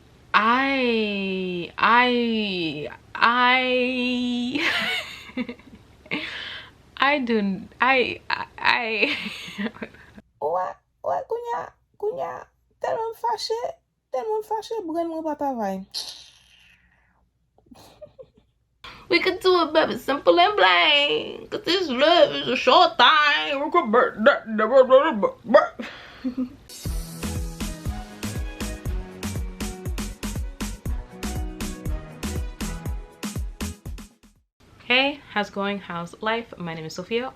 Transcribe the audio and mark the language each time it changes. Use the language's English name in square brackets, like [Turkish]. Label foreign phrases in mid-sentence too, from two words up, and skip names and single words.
[English] I I do I [Haitian Creole] Ouè, kounya, telman fache, bren mwen pa travay. [English] we could do it baby simple and plain. Cause this love is a short thing. We could burn that. Hey, how's it going? How's life? My name is Sophia.